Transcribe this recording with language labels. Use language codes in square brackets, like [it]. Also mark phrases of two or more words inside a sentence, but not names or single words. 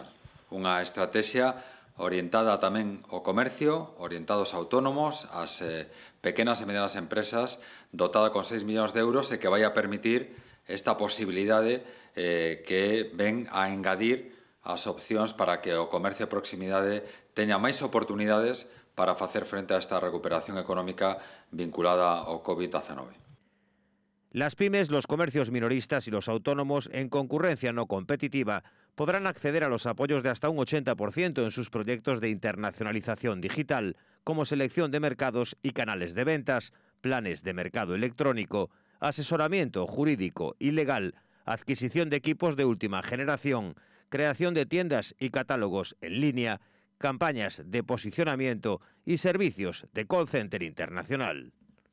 [gl] Unha estrategia orientada tamén ao comercio, orientados a autónomos, ás pequenas e medianas empresas, dotada con 6 millóns de euros e que vai a permitir esta posibilidade que ven a engadir as opcións para que o comercio de proximidade teña máis oportunidades para facer frente a esta recuperación económica vinculada ao COVID-19. [es] Las pymes, los comercios minoristas y los autónomos en concurrencia no competitiva podrán acceder a los apoyos de hasta un 80% en sus proyectos de internacionalización digital, como selección de mercados y canales de ventas, planes de mercado electrónico, asesoramiento jurídico y legal, adquisición de equipos de última generación, creación de tiendas y catálogos en línea, campañas de posicionamiento y servicios de call center internacional.